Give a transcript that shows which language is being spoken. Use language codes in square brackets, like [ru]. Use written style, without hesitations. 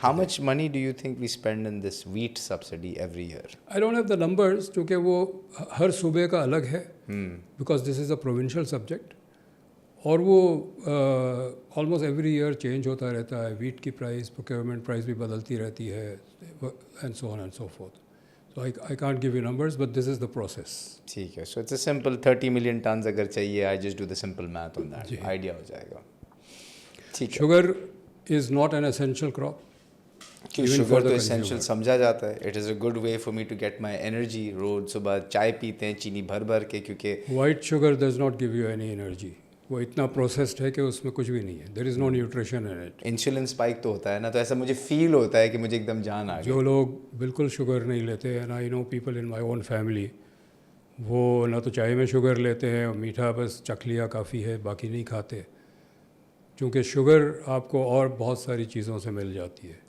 [en] How much money do you think we spend in this wheat subsidy every year? I don't have the numbers, [hi] क्योंकि वो हर सूबे का अलग है, [en] because this is a provincial subject, [hi] और वो [en] almost every year change [hi] होता रहता है। वीट की प्राइस, प्रोक्योरमेंट प्राइस भी बदलती रहती है, [en] And so on and so forth. So I can't give you numbers, but this is the process. [hi] ठीक है। [en] So it's a simple 30 million tons [hi] अगर चाहिए, [en] I just do the simple math on that, idea [hi] हो जाएगा। ठीक है। [en] Sugar is not an essential crop. [hi] Sugar तो essential समझा जाता है। [en] It is a good way for me to get my energy। [hi] रोज सुबह चाय पीते हैं चीनी भर भर के, क्योंकि [en] White sugar does not give you any energy. [hi] वो इतना प्रोसेस्ड है कि उसमें कुछ भी नहीं है, [en] There is no nutrition in it. [hi] Insulin spike तो होता है ना, तो ऐसा मुझे फील होता है कि मुझे एकदम जान आ गई। जो लोग बिल्कुल शुगर नहीं लेते, [en] and I know people in my own family, [hi] वो ना तो चाय में शुगर लेते हैं, मीठा बस चख लिया काफ़ी है, बाकी नहीं खाते, क्योंकि शुगर आपको और बहुत सारी चीज़ों से मिल जाती है।